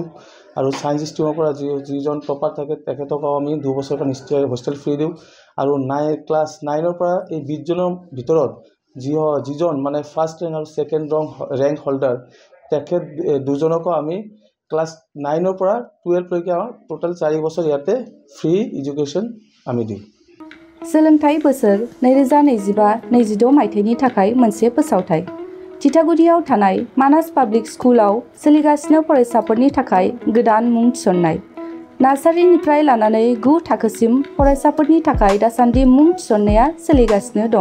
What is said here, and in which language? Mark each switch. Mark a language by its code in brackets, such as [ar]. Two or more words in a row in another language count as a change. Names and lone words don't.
[as] আৰু [en] science stream [as] পৰা যিজন টপাৰ থাকে তেখেতকো আমি 2 বছৰৰ কাৰণে [en] hostel free [as] দিওঁ। আৰু ক্লাছ 9ৰ পৰা এই 20 জনৰ ভিতৰত যিজন মানে [en] first rank [as] আৰু [en] second rank holder [as] তেখেত দুজনকো আমি ক্লাছ 9ৰ পৰা 12লৈকে আমাৰ টোটেল 4 বছৰ ইয়াতে [en] free education [as] আমি দিওঁ। [brx] सोलोंथाइ बोसोर 2025-26 मायथाइनि थाखाय मोनसे फोसावथाइ। थिथागुरियाव थानाय मानास पाब्लिक स्कुलाव सोलिगासिनो फरायसाफोरनि थाखाय गोदान मुं थिसननाय। नार्सारिनिफ्राय लानानै 9 थाखोसिम फरायसाफोरनि थाखाय दासान्दि मुं थिसननाया सोलिगासिनो दं।